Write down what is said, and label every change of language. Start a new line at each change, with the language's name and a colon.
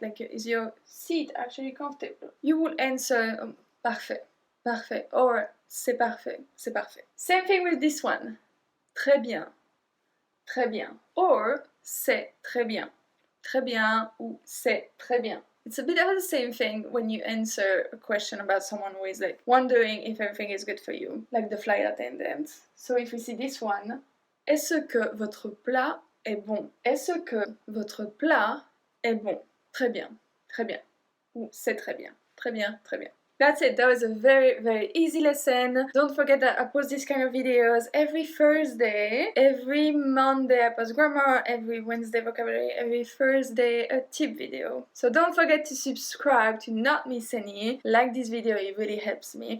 English: Like, is your seat actually comfortable? You will answer,
French: parfait, parfait, or c'est parfait, c'est parfait.
English: Same thing with this one.
French: Très bien, très bien, or c'est très bien ou c'est très bien.
English: It's a bit of the same thing when you answer a question about someone who is like wondering if everything is good for you, like the flight attendant. So if we see this one,
French: est-ce que votre plat est bon? Est-ce que votre plat est bon? Très bien, ou c'est très bien, très bien, très bien.
English: That's it, that was a very, very easy lesson. Don't forget that I post these kind of videos every Thursday, every Monday I post grammar, every Wednesday vocabulary, every Thursday a tip video. So don't forget to subscribe to not miss any. Like this video, it really helps me.